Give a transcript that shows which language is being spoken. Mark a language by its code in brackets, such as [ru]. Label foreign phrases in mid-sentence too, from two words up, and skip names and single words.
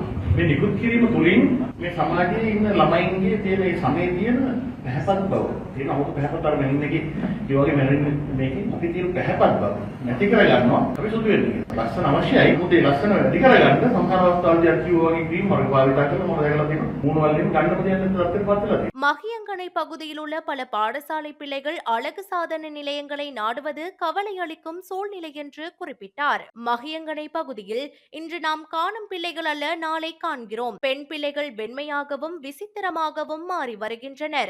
[si] මේ නිකුත් කිරීම තුළින් මේ සමාජයේ ඉන්න ළමයින්ගේ තියෙන මේ සමේ තියෙන පැහැපත් බව තියෙන අමුතු පැහැපත් අර මෙන්නගේ ඒ වගේ මෙන්න මේකේ අපි තියෙන පැහැපත් බව නැති කරගන්නවා අපි සුදු වෙන්නේ. ලස්සන අවශ්‍යයි. මොකද ඒ ලස්සන වැඩි කරගන්න සමහර අවස්ථාවලදී අර කිව්වා වගේ ක්‍රීම් වර්ග භාවිතා කරලා මොනවද කරලා තියෙනවා. මූණ වලින් ගන්න දෙයක් නැතුව තත්ත්වයකට පත් වෙලා තියෙනවා. [ta] மகியங்கனை பகுதியில் உள்ள பல பாடசாலை பிள்ளைகள் அழகு சாதன நிலையங்களை நாடுவது கவலை அளிக்கும் சூழ்நிலை என்று குறிப்பிட்டார். மகியங்கனை பகுதியில் இன்று நாம் காணும் பிள்ளைகள் அல்ல நாளை காண்கிறோம். பெண் பிள்ளைகள் வெண்மையாகவும் விசித்திரமாகவும் மாறி வருகின்றனர்.